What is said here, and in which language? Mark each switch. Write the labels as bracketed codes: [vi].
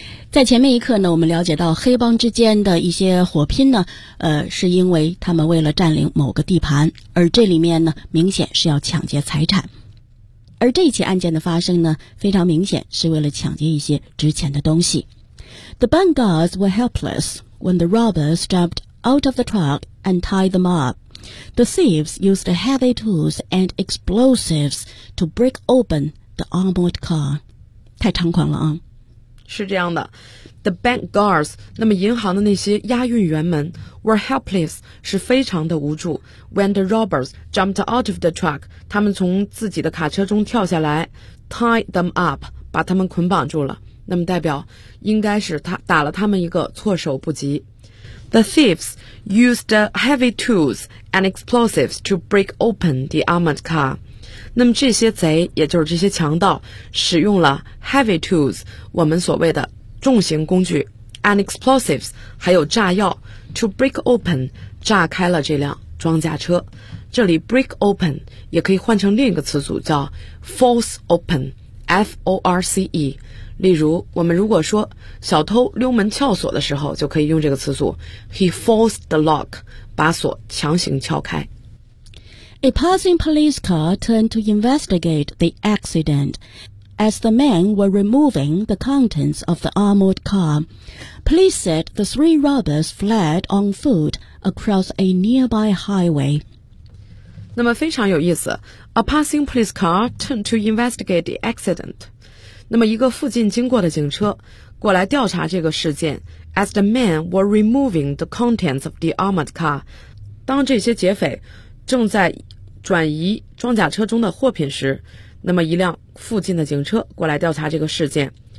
[zh] 在前面一刻呢，我们了解到黑帮之间的一些火拼呢，是因为他们为了占领某个地盘，而这里面呢明显是要抢劫财产。而这起案件的发生呢，非常明显是为了抢劫一些值钱的东西。 [en] The bank guards were helpless when the robbers jumpedout of the truck and tie them up. The thieves used heavy tools and explosives to break open the armored car. [zh] 太猖狂了啊。是这样的。 [en] The bank guards, [zh] 那么银行的那些押运员们 [en] were helpless, [zh] 是非常的无助。 [en] When the robbers jumped out of the truck, [zh] 他们从自己的卡车中跳下来 , [en] tied them up, [zh] 把他们捆绑住了。那么代表应该是他打了他们一个措手不及。 [en] The thieves used heavy tools and explosives to break open the armored car. [zh] 那么这些贼也就是这些强盗使用了 [en] heavy tools [zh] 我们所谓的重型工具 [en] and explosives [zh] 还有炸药 [en] to break open [zh] 炸开了这辆装甲车这里 break open 也可以换成另一个词组叫 force open F-O-R-C-E 例如我们如果说小偷溜门撬锁的时候就可以用这个词组 [en] he forced the lock [zh] 把锁强行撬开 [en] A passing police car turned to investigate the accident. As the men were removing the contents of the armored car, police said the three robbers fled on foot across a nearby highway. [zh] 那么非常有意思。 [en] A passing police car turned to investigate the accident. [zh] 那么一个附近经过的警车过来调查这个事件。 [en] As the men were removing the contents of the armored car, [zh] 当这些劫匪正在转移装甲车中的货品时，那么一辆附近的警车过来调查这个事件。